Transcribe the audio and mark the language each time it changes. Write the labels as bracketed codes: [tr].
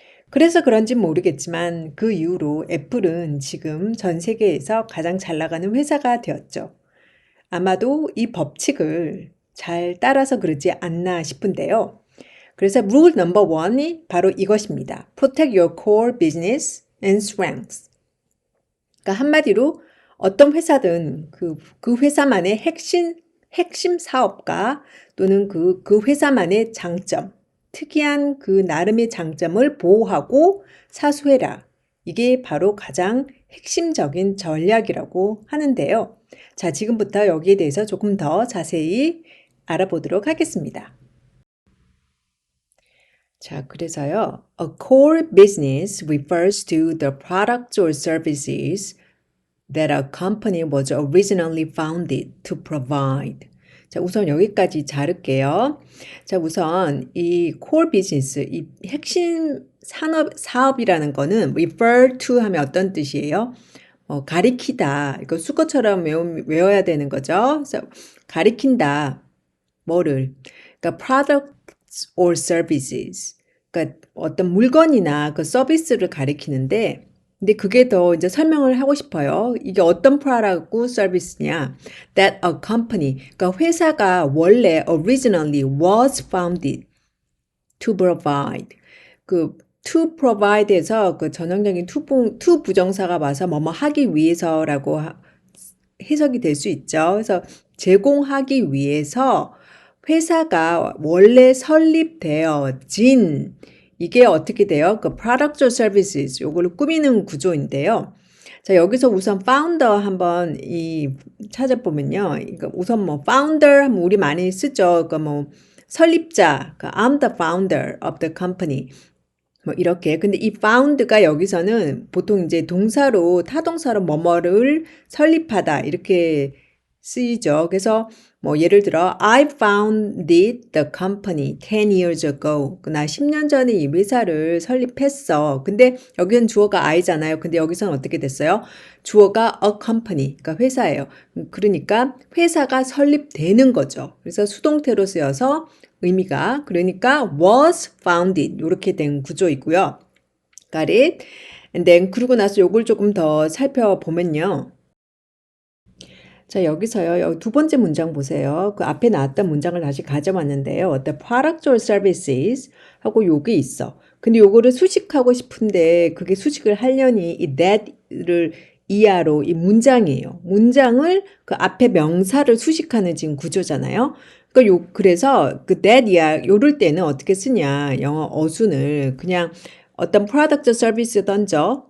[ko] 그래서 그런진 모르겠지만 그 이후로 애플은 지금 전 세계에서 가장 잘 나가는 회사가 되었죠. 아마도 이 법칙을 잘 따라서 그러지 않나 싶은데요. 그래서 rule number one이 바로 이것입니다. [en] Protect your core business and strengths. [ko] 그러니까 한마디로 어떤 회사든 그 회사만의 핵심 사업가 또는 그 회사만의 장점, 특이한 그 나름의 장점을 보호하고 사수해라. 이게 바로 가장 핵심적인 전략이라고 하는데요. 자, 지금부터 여기에 대해서 조금 더 자세히 알아보도록 하겠습니다. 자, 그래서요. [en] A core business refers to the products or services that a company was originally founded to provide. [ko] 자, 우선 여기까지 자를게요. 자, 우선 이 core business, 이 핵심 사업이라는 거는 refer to 하면 어떤 뜻이에요? 가리키다. 이거 수거처럼 외워야 되는 거죠. 그래서 가리킨다. 뭐를? [en] 그러니까 products or services. [ko] 그러니까 어떤 물건이나 그 서비스를 가리키는데 근데 그게 더 이제 설명을 하고 싶어요. 이게 어떤 프로덕트고 서비스냐? [en] That a company, [ko] 그러니까 회사가 원래 [en] originally was founded to provide. [ko] 그 to provide에서 그 전형적인 to 부정사가 와서 뭐뭐 하기 위해서라고 해석이 될 수 있죠. 그래서 제공하기 위해서 회사가 원래 설립되어진 이게 어떻게 돼요? 그 product or services 요거를 꾸미는 구조인데요. 자, 여기서 우선 founder 한번 찾아보면요. 이거 우선 뭐 founder 하면 우리 많이 쓰죠. 그 뭐 설립자, 그 [en] I'm the founder of the company. [ko] 뭐 이렇게. 근데 이 found가 여기서는 보통 이제 동사로 타동사로 뭐뭐를 설립하다 이렇게 쓰이죠. 그래서 뭐 예를 들어 [en] I founded the company 10 years ago. [ko] 나 10년 전에 이 회사를 설립했어. 근데 여기는 주어가 I잖아요. 근데 여기서는 어떻게 됐어요? 주어가 a company, 그러니까 회사예요. 그러니까 회사가 설립되는 거죠. 그래서 수동태로 쓰여서 의미가 그러니까 was founded 이렇게 된 구조이고요. [en] Got it? And then [ko] 그러고 나서 요걸 조금 더 살펴보면요. 자, 여기서요. 여기 두 번째 문장 보세요. 그 앞에 나왔던 문장을 다시 가져왔는데요. [en] The products or services [ko] 하고 요게 있어. 근데 요거를 수식하고 싶은데 그게 수식을 하려니 이 that를 이하로 이 문장이에요. 문장을 그 앞에 명사를 수식하는 지금 구조잖아요. 그래서 그 that 이하 요럴 때는 어떻게 쓰냐. 영어 어순을 그냥 어떤 프로덕트 서비스 던져.